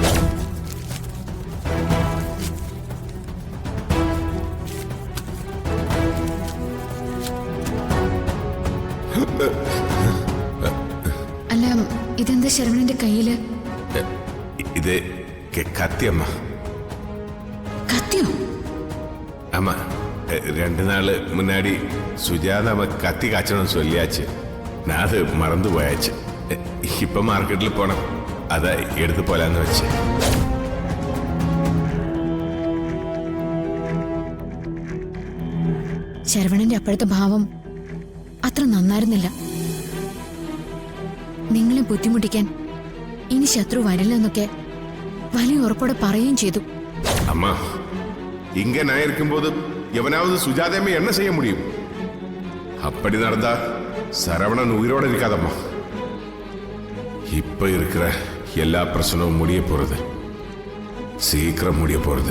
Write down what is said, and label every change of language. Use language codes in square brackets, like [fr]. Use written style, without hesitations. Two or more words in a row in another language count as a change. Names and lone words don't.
[ml] അല്ല, ഇതെന്താ ശരവണന്റെ കയ്യില്? ഇത് കത്തിയമ്മ. കത്തിയോ? [ta] ஆமா, 2 நாள் முன்னாடி சுஜாதாவை கத்தி காய்ச்சணும் சொல்லியாச்சு. நான் அது மறந்து போயாச்சு. இப்ப மார்க்கெட்டில் போனோம், அதை எடுத்து போலான்னு வச்சேன். [ml] ശരവണന്റെ അപ്പോഴത്തെ ഭാവം അത്ര നന്നായിരുന്നില്ല. നിങ്ങളെ ബുദ്ധിമുട്ടിക്കാൻ ഇനി ശത്രു വരില്ലെന്നൊക്കെ വലിയ ഉറപ്പോടെ പറയുകയും ചെയ്തു. [ta] அம்மா, இங்க நான் இருக்கும்போது எவனாவது சுஜாதாமை என்ன செய்ய முடியும்? அப்படி நடந்தா சரவணன் உயிரோட இருக்காதம்மா. இப்ப இருக்கிற எல்லா பிரச்சனவும் முடிய போறது, சீக்கிரம் முடிய போறது.